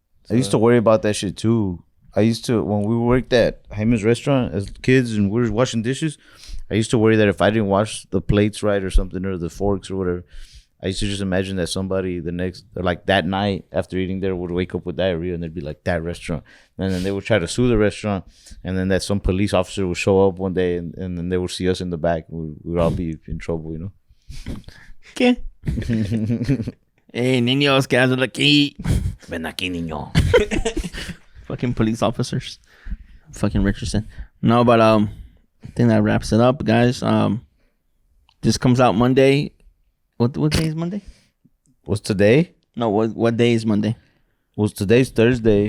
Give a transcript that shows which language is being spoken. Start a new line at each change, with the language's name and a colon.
English: I used to worry about that shit too. I used to, when we worked at Jaime's restaurant as kids and we were washing dishes, I used to worry that if I didn't wash the plates right or something, or the forks or whatever, I used to just imagine that somebody that night after eating there would wake up with diarrhea and they'd be like, that restaurant. And then they would try to sue the restaurant, and then that some police officer would show up one day and then they would see us in the back. We would all be in trouble, you know?
Spanish: ¿Qué? Hey, niños, ¿qué hacen aquí? Ven aquí, niño.
English: Fucking police officers. Fucking Richardson. No, but I think that wraps it up, guys. This comes out Monday. What day is Monday? What's today? No, what day is Monday? What's today's Thursday?